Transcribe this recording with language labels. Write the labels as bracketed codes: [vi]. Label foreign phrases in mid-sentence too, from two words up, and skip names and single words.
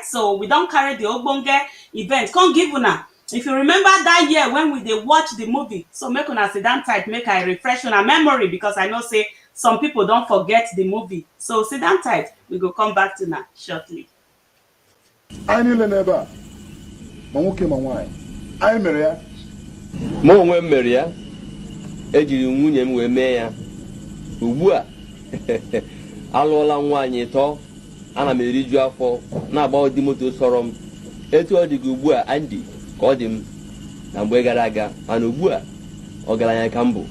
[pcm] So we don't carry the Ogbonge event. Come give una. If you remember that year when we dey watch the movie, so make una sit down tight, make I refresh una memory because I know say some people don't forget the movie. So sit down tight, we go come back to na shortly. [ig] I niile n'ebe a ma nwoke ma nwaanyị anyị mere ya ma onwe m mere ya ejiri nwunye m wee mee ya ugbu a alụọla nwaanyị tọ ana m eriju afọ na-agba ụdị moto sọrọ m etu ọ dị ugbu a Andy ka ọ dị m na mgbe gara aga mana ugbu a ọgaranya ka m bụ